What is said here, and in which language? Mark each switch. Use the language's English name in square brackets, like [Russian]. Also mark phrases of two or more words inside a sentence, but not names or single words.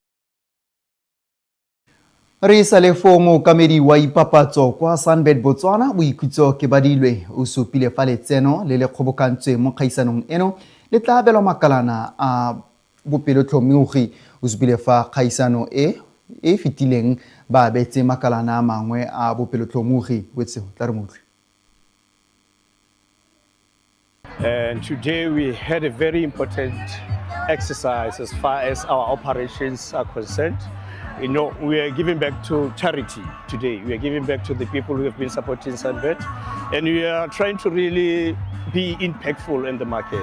[Tswana] re isa le fomo kamedi wa ipapatso kwa Sunbet Botswana boikhutso ke badilwe o supile fa letseno le le kgobokantswe mo kgaisanong eno le tla abelwa makalana a bopelotlhomogi o supile fa kgaisano e fetileng ba abetse makalana a mangwe a bopelotlhomogi wetse tla re motlwe. [English] And today we had a very important exercise as far as our operations are concerned. You know, we are giving back to charity today. We are giving back to the people who have been supporting Sunbet. And we are trying to really be impactful in the market.